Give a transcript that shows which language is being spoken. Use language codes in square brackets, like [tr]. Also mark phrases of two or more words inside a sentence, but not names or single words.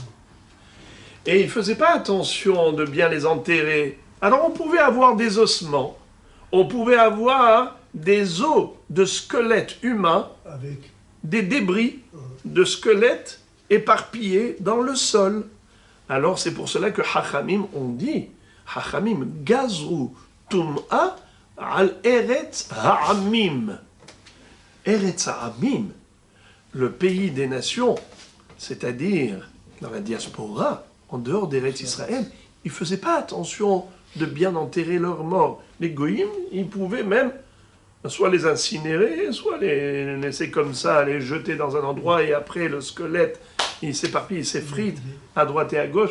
[fr] Et ils ne faisaient pas attention de bien les enterrer. Alors on pouvait avoir des ossements, on pouvait avoir des os de squelettes humains, des débris de squelettes éparpillés dans le sol. Alors c'est pour cela que Chachamim ont dit, [he] חכמים גזרו טומאה על ארץ העמים. ארץ העמים, [fr] le pays des nations, c'est-à-dire dans la diaspora, en dehors d'Eretz Israël, ils ne faisaient pas attention de bien enterrer leurs morts. Les goïms, ils pouvaient même soit les incinérer, soit les laisser comme ça, les jeter dans un endroit, et après le squelette, il s'éparpille, il s'effrite à droite et à gauche.